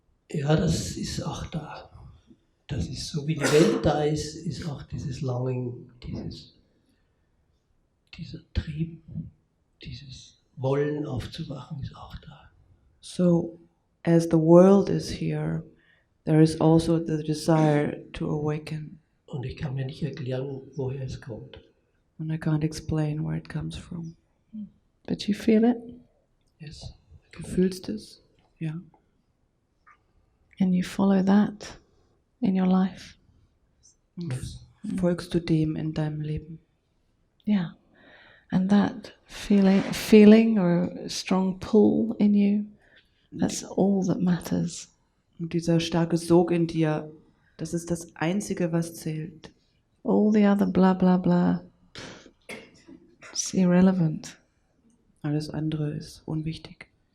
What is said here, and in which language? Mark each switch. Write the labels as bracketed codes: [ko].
[de] Ja, das ist auch da. Das ist so, wie die Welt da ist auch dieses Longing, dieser Trieb, dieses Wollen aufzuwachen ist auch da. [en] So, as the world is here, there is also the desire to awaken. [de] Und ich kann mir nicht erklären, woher es kommt. [en] And I can't explain where it comes from. But you feel it? Yes. [de] Du fühlst es? Ja. [en] And you follow that in your life? [de] Und [en] Yes. [de] folgst du dem in deinem Leben? [en] Yeah. And that feeling or strong pull in you, that's all that matters. [de] Und dieser starke Sog in dir, das ist das Einzige, was zählt. [en] All the other blah blah blah, it's irrelevant. [de] Alles andere ist unwichtig.